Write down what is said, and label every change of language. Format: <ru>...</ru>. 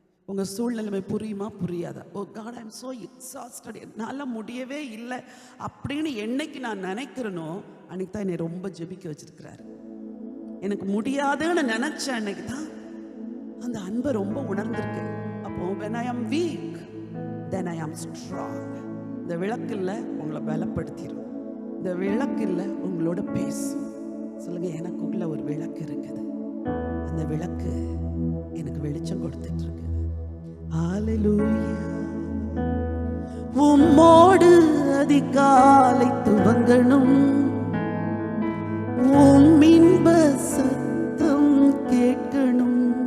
<ta>உங்கள் சூழ்நிலைமை புரியுமா புரியாதா?</ta> <en>oh God, I am so exhausted,</en> <ta>என்னால் முடியவே இல்லை அப்படின்னு என்னைக்கு நான் நினைக்கிறேனோ அன்னைக்கு தான் என்னை ரொம்ப ஜெபிக்க வச்சிருக்கிறாரு. எனக்கு முடியாதுன்னு நினச்ச அன்னைக்கு தான் அந்த அன்பை ரொம்ப உணர்ந்திருக்கேன்.</ta> <en>அப்போ when I am weak then I am strong.</en> <ta>இந்த விளக்கில் உங்களை பலப்படுத்திடும். இந்த விளக்கில் உங்களோட பேசும். சொல்லுங்க, எனக்கு உள்ள ஒரு விளக்கு இருக்குது. அந்த விளக்கு எனக்கு வெளிச்சம் கொடுத்துட்டு இருக்கு. ஹalleluya. உம்மோடு அதிகாலை துவங்கணும், உம் இன்ப சத்தம் கேட்கணும்.</ta>